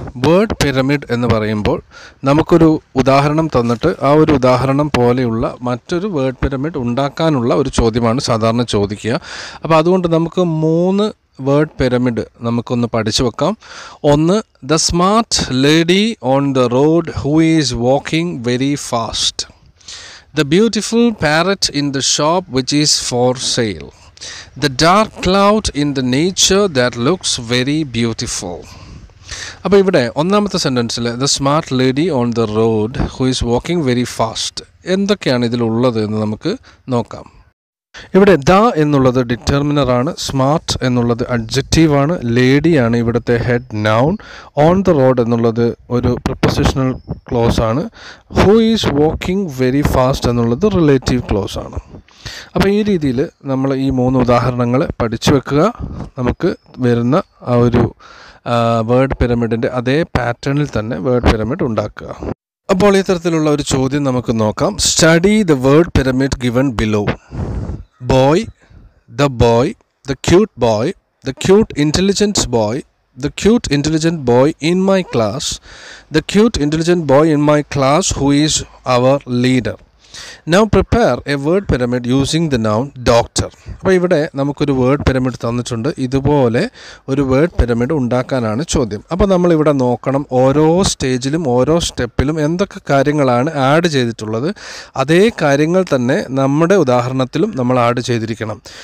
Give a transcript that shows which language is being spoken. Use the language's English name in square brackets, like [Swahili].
[Malayalam] Word pyramid എന്ന് പറയുമ്പോൾ നമുക്കൊരു ഉദാഹരണം തന്നിട്ട് ആ ഒരു ഉദാഹരണം പോലെയുള്ള മറ്റൊരു വേർഡ് പിരമിഡ് ഉണ്ടാക്കാനുള്ള ഒരു ചോദ്യമാണ് സാധാരണ ചോദിക്കുക. അപ്പോൾ അതുകൊണ്ട് നമുക്ക് 3 വേർഡ് പിരമിഡ് നമുക്കൊന്ന് പഠിച്ചു വെക്കാം. [English] ഒന്ന്, the smart lady on the road who is walking very fast. The beautiful parrot in the shop which is for sale. The dark cloud in the nature that looks very beautiful. [Malayalam] അപ്പോൾ ഇവിടെ ഒന്നാമത്തെ സെൻറ്റൻസിൽ [English] the smart lady on the road who is walking very fast [Malayalam] എന്തൊക്കെയാണ് ഇതിലുള്ളത് എന്ന് നമുക്ക് നോക്കാം. ഇവിടെ the എന്നുള്ളത് ഡിറ്റർമിനറാണ്, സ്മാർട്ട് എന്നുള്ളത് അഡ്ജക്റ്റീവാണ്, ലേഡിയാണ് ഇവിടുത്തെ head noun, on the road എന്നുള്ളത് ഒരു പ്രിപ്പോസിഷണൽ ക്ലോസ് ആണ്, [English] who is walking very fast [Malayalam] എന്നുള്ളത് റിലേറ്റീവ് ക്ലോസ് ആണ്. അപ്പോൾ ഈ രീതിയിൽ നമ്മൾ ഈ 3 ഉദാഹരണങ്ങൾ പഠിച്ചു വെക്കുക. നമുക്ക് വരുന്ന ആ ഒരു വേർഡ് പിരമിഡിൻ്റെ അതേ പാറ്റേണിൽ തന്നെ വേർഡ് പിരമിഡ് ഉണ്ടാക്കുക. അപ്പോൾ ഈ തരത്തിലുള്ള ഒരു ചോദ്യം നമുക്ക് നോക്കാം. [English] Study the word pyramid given below. Boy, the boy, the cute boy, the cute intelligent boy, the cute intelligent boy in my class, the cute intelligent boy in my class who is our leader. Now prepare a word pyramid using the noun doctor. [Malayalam] അപ്പോൾ ഇവിടെ നമുക്കൊരു word pyramid തന്നിട്ടുണ്ട്. ഇതുപോലെ ഒരു word pyramid ഉണ്ടാക്കാനാണ് ചോദ്യം. അപ്പോൾ നമ്മളിവിടെ നോക്കണം ഓരോ സ്റ്റേജിലും ഓരോ സ്റ്റെപ്പിലും എന്തൊക്കെ കാര്യങ്ങളാണ് ആഡ് ചെയ്തിട്ടുള്ളത്. അതേ കാര്യങ്ങൾ തന്നെ നമ്മുടെ ഉദാഹരണത്തിലും നമ്മൾ ആഡ് ചെയ്തിരിക്കണം.